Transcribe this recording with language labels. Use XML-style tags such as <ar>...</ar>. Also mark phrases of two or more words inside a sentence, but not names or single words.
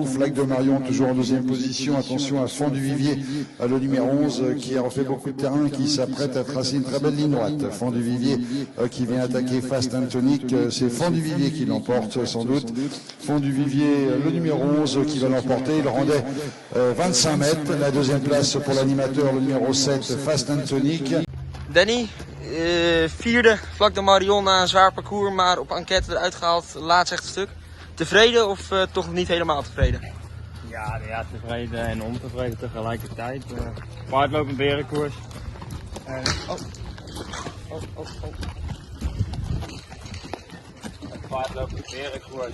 <fr>Flag de Marion, toujours en deuxième position. Attention à Fond du Vivier, le numéro 11, qui a refait beaucoup de terrain, qui s'apprête à tracer une très belle ligne droite. Fond du Vivier, qui vient attaquer Fast and Tonic. C'est Fond du Vivier qui l'emporte, sans doute. Fond du Vivier, le numéro 11, qui va l'emporter. Il rendait 25 mètres. La deuxième place pour l'animateur, le numéro 7, Fast and Tonic.</fr> <nl>Danny, vierde Flac de Marion na een zwaar parcours, maar op enquête eruit gehaald, laatste stuk. Tevreden of toch niet helemaal tevreden? Ja, tevreden en ontevreden tegelijkertijd. Paard loopt een berenkoers. Het paard loopt een berenkoers.</nl>